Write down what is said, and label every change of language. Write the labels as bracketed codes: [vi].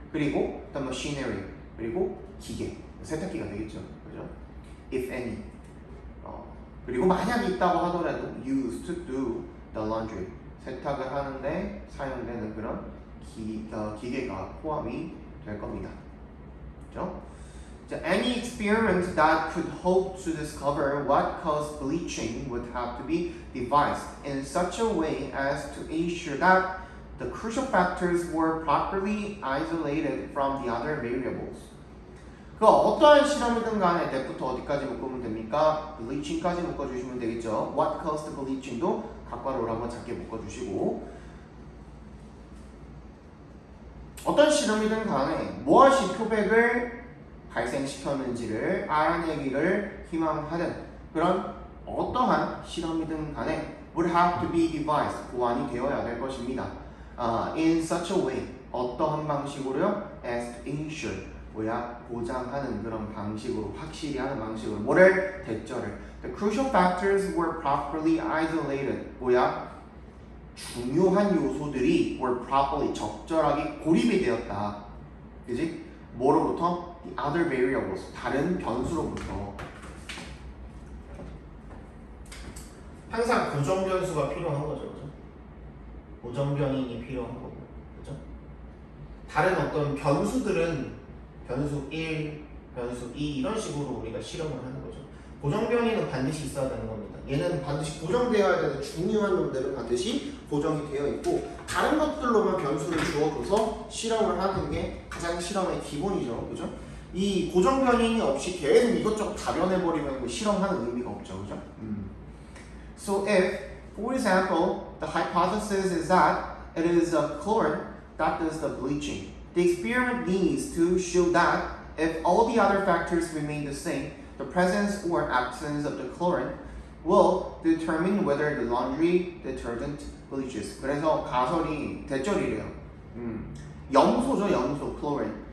[ko] 그리고 [en] the machinery, [ko] 그리고 기계, 세탁기가 되겠죠, 그죠? [en] if any. [ko] 그리고 만약에 있다고 하더라도 [en] used to do the laundry, [ko] 세탁을 하는데 사용되는 그런 기계가 포함이 될 겁니다. 그죠? [en] Any experiment that could hope to discover what caused bleaching would have to be devised in such a way as to ensure that the crucial factors were properly isolated from the other variables. [ko] 그 어떠한 실험이든 간에 that부터 어디까지 묶으면 됩니까? bleaching까지 묶어주시면 되겠죠. [en] What caused bleaching [ko] 도 각괄호로 한번 작게 묶어주시고 어떤 실험이든 간에 무엇이 표백을 발생시켰는지를 알아내기를 희망하는 그런 어떠한 실험이든 간에 [en] would have to be devised [ko] 보완이 되어야 될 것입니다. [en] In such a way [ko] 어떠한 방식으로요? [en] as to ensure [ko] 뭐야 보장하는 그런 방식으로 확실히 하는 방식으로 뭐를 대절을 [en] the crucial factors were properly isolated [ko] 뭐야 중요한 요소들이 were properly 적절하게 고립이 되었다. 그지? 뭐로부터? [en] The other variables [ko] 다른 변수로부터. 항상 고정 변수가 필요한 거죠, 그죠? 고정 변인이 필요한 거고, 그죠? 다른 어떤 변수들은 변수 1, 변수 2 이런 식으로 우리가 실험을 하는 거죠. 고정 변이는 반드시 있어야 되는 겁니다. 얘는 반드시 고정되어야 되는 중요한 놈들은 반드시 고정이 되어 있고 다른 것들로만 변수를 주어줘서 실험을 하는 게 가장 실험의 기본이죠. 그죠? 이 고정 변인이 없이 계속 이것저것 다 변해버리면 실험하는 의미가 없죠. 그죠? [en] So if, for example, the hypothesis is that it is a chlorine that does the bleaching, the experiment needs to show that if all the other factors remain the same, the presence or absence of the chlorine will determine whether the laundry detergent bleaches. [ko] 그래서 가설이 대절이래요. 염소죠, 염소, chlorine.